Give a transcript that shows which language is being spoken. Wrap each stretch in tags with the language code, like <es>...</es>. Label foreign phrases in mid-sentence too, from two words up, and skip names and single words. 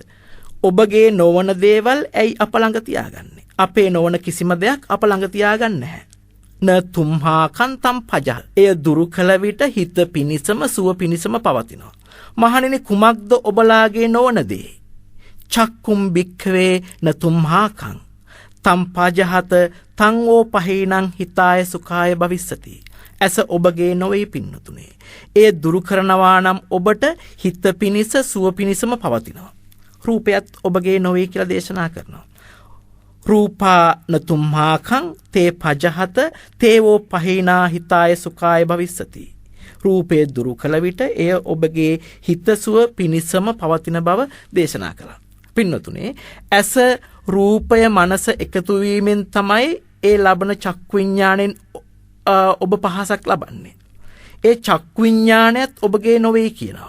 <si>ඔබගේ නොවන දේවල් ඇයි අප ළඟ තියාගන්නේ? අපේ නොවන කිසිම දෙයක් අප ළඟ තියාගන්නේ නැහැ.</si> <pi>න තුම්හා කන්තම් පජහ.</pi> <si>එය දුරු කළ විට හිත පිනිසම සුව පිනිසම පවතිනවා. මහණෙනි, කුමක්ද ඔබලාගේ නොවන දේ?</si> <pi>චක්කුම් භික්ඛවේ න තුම්හා කං තම් පජහත තං ඕ පහේනං හිතාය සුඛාය භවිස්සති.</pi> <si>ඇස ඔබගේ නොවේ පින්නතුනේ. ඒ දුරු කරනවා නම් ඔබට හිත පිනිස සුව පිනිසම පවතිනවා. රූපයත් ඔබගේ නොවේ කියලා දේශනා කරනවා.</si> <pi>රූපා නතුම්හාකං තේ පජහත තේවෝ පහේනා හිතාය සුඛාය භවිස්සති.</pi> <si>රූපේ දුරු කළ විට එය ඔබගේ හිතසුව පිනිසම පවතින බව දේශනා කළා. පින්නතුනේ, ඇස රූපය මනස එකතු වීමෙන් තමයි ඒ ලබන චක්කු විඥාණයෙන් ඔබ පහසක් ලබන්නේ. ඒ චක්කු විඥාණයත් ඔබගේ නොවේ කියනවා.</si>